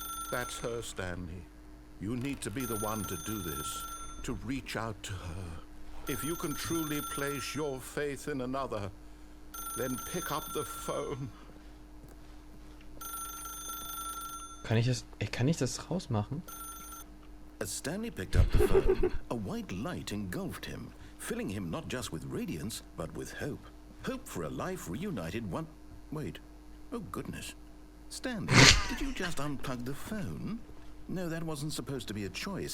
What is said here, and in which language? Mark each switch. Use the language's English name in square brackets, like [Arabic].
[English] That's her, Stanley. You need to be the one to do this. To reach out to her. If you can truly place your faith in another, then pick up the phone. [German] Kann ich das rausmachen? [English] As Stanley picked up the phone, a white light engulfed him, filling him not just with radiance, but with hope. Hope for a life reunited one... Wait. Oh, goodness. Stanley, did you just unplug the phone? No, that wasn't supposed to be a choice.